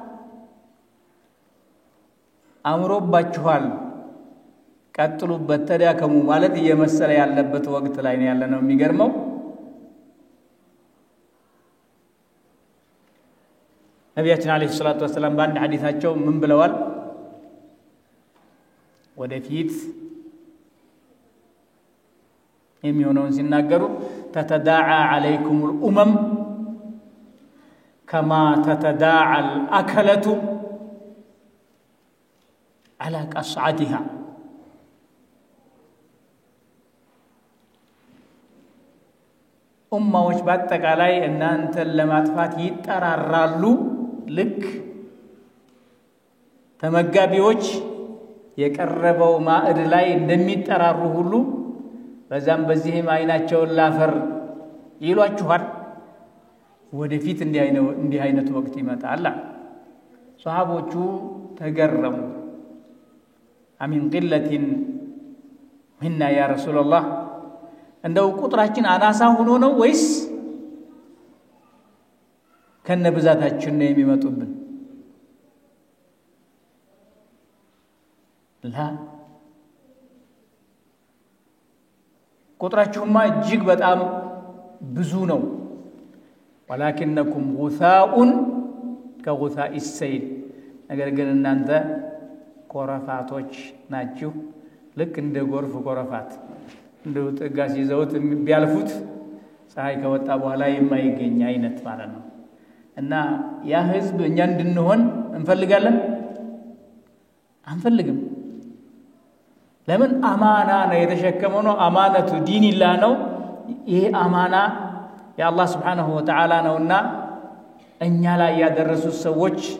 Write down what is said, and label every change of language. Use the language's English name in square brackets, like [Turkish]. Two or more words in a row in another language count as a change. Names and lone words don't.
[Amharic] አምሮባችኋል ቀጥሉበት ተዳከሙ ማለት እየመሰለ ያለበት ወቅት ላይ ነው ያለነው የሚገርመው ነብያችን [Arabic] عليه الصلاة والسلام [Amharic] በአንድ ሐዲሳቸው ምን ብለዋል ወደፊት የሚሆነውን ሲናገሩ [Arabic] تداعى عليكم الامم كما تتداعى الاكله على قصعتها [Amharic] ኡማዎች በአጠቃላይ እናንተን ለማጥፋት ይጠራራሉ ልክ ተመጋቢዎች የቀረበው ማዕድ ላይ እንደሚጠራሩ ሁሉ በዛም በዚህም አይናቸውን ላፈር ይሏችኋል ወደፊት እንዲህ አይነት ወቅት ይመጣል ሷሃቦቹ ተገረሙ [Arabic] أمن قلة منا يا رسول الله [Amharic] እንደው ቁጥራችን አናሳ ሆኖ ነው ወይስ ከነብዛታችን ነው የሚመጡብን ላ ቁጥራችሁማ እጅግ በጣም ብዙ ነው [Arabic] ولكنكم غثاء كغثاء السيل [Amharic] ነገር ግን እናንተ ኮረፋቶች ናችሁ ልክ እንደ ጎርፍ ኮረፋት እንደው ጥጋስ ይዘውት ቢያልፉት ፀሐይ ከወጣ በኋላ የማይገኝ አይነት ማለት ነው እና ያ ህዝብ እኛ እንድንሆን እንፈልጋለን አንፈልግም ለምን አማና ነው የተሸከመው ነው አማነቱ ዲንላህ ነው ይሄ አማና የአላህ [Arabic] سبحانه وتعالى [Amharic] ነውና እኛ ላይ ያደረሱ ሰዎች